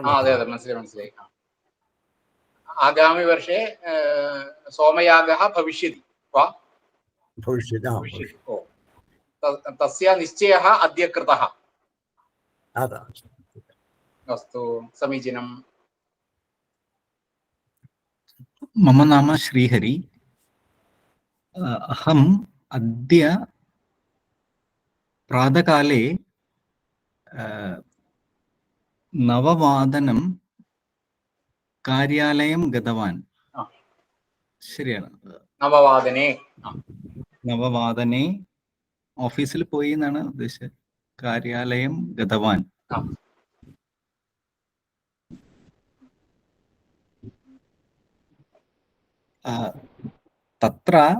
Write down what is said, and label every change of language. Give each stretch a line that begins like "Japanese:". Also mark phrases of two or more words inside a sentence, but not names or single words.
Malayalam: അതെ മനസ്സിലായി.
Sanskrit: आगामि वर्षे सोमयागः भविष्यति. तस्य निश्चयः अद्य कृतः. अस्तु समीचीनम्. मम नाम श्रीहरि. अहम अद्य प्रातःकाले 9 कार्यालयं गतवान्.
Malayalam: ശരിയാണ്. 9 ഓഫീസിൽ പോയി എന്നാണ് ഉദ്ദേശിച്ചത്.
Sanskrit: कार्यालयं गतवान् तत्र